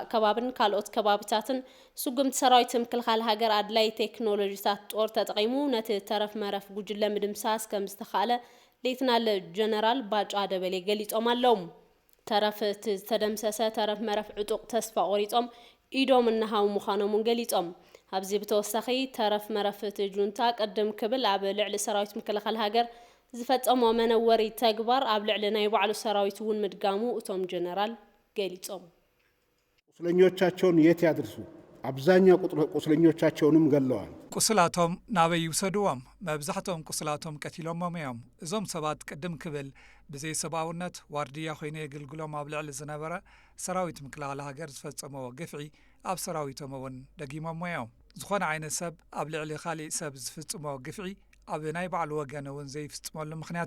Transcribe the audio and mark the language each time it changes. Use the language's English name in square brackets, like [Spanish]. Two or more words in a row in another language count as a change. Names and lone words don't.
[Tigrinya] ከባብን ካልኦት ከባቢታትን ስጉምቲ ሰራዊት ምክልኻል ሃገር ኣድላይ ቴክኖሎጂታት ጦር ተጠቂሙ ነቲ ተረፍ መረፍ ጉጅለ ምድምሳስ ከም ዝተኻለ ሌተናል ጀነራል ባጫ ደበሌ ገሊጾም ኣለዉ ተረፍ ተደምሰሰ ተረፍ መረፍ ዕጡቅ ተስፋ ቆሪጾም ኢዶም እናሃው ምዃኖምን ገሊጾም ኣብዚ ብተወሳኺ ተረፍ መረፍ ጁንታ ቀደም ክብል ኣብ ልዕሊ ሰራዊት ምክልኻል ሃገር ዝፈጸሞ መነወሪ ተግባር ኣብ ልዕሊ ናይ ባዕሉ ሰራዊት እውን ምድጋሙ እቶም ጀነራል ገሊጾም [Amharic] ቁስለኞቻቸውን የት ያድርሱ አብዛኛው ቁስለኞቻቸውንም ገለዋል [Tigrinya] ቁስላቶም ናበይ ይውሰዱዎም መብዛሕቶም ቁስላቶም ቀቲሎሞም እዮም እዞም ሰባት ቅድም ክብል ብዘይ ሰብአውነት ዋርድያ ኮይነ የግልግሎም ኣብ ልዕሊ ዝነበረ ሰራዊት ምክልኻል ሃገር ዝፈጸመዎ ግፍዒ ኣብ ሰራዊቶም እውን ደጊሞም እዮም ዝኾነ ዓይነት ሰብ ኣብ ልዕሊ ካሊእ ሰብ ዝፍጽሞ ግፍዒ ኣብ ናይ ባዕሉ ወገን እውን ዘይፍጽመሉ ምኽንያት